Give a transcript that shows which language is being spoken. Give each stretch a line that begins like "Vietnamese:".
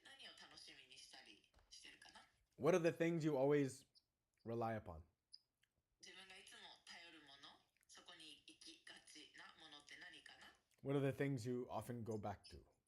Japanese: 何を楽しみにしたりしてるかな？
English: What are the things you always rely upon?
Japanese: 自分がいつも頼るもの、そこに行きがちなものって何かな？
English: What are the things you often go back to?